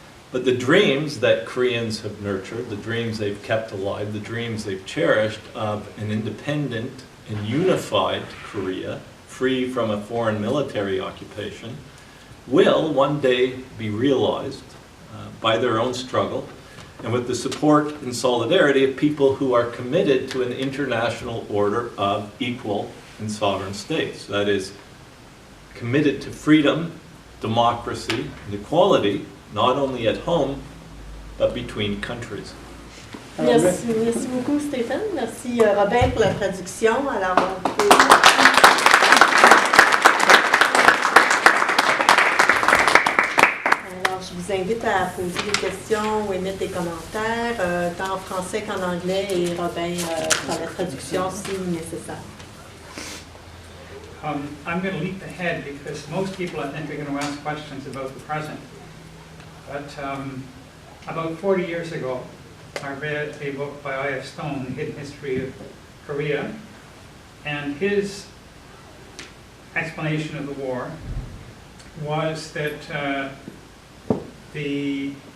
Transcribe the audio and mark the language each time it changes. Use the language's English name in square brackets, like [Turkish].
[English] But the dreams that Koreans have nurtured, the dreams they've kept alive, the dreams they've cherished of an independent and unified Korea, free from a foreign military occupation, will one day be realized by their own struggle and with the support and solidarity of people who are committed to an international order of equal and sovereign states. That is, committed to freedom, democracy, and equality, not only at home, but between countries. [French] Merci, merci beaucoup Stéphane. Merci Robert pour la traduction. Alors, on peut... Alors, je vous invite à poser des questions ou émettre des commentaires, tant en français qu'en anglais, et Robin fera la traduction si nécessaire. [English] I'm going to leap ahead because most people, I think, are going to ask questions about the present. But about 40 years ago, I read a book by I.F. Stone, The Hidden History of Korea, and his explanation of the war was that the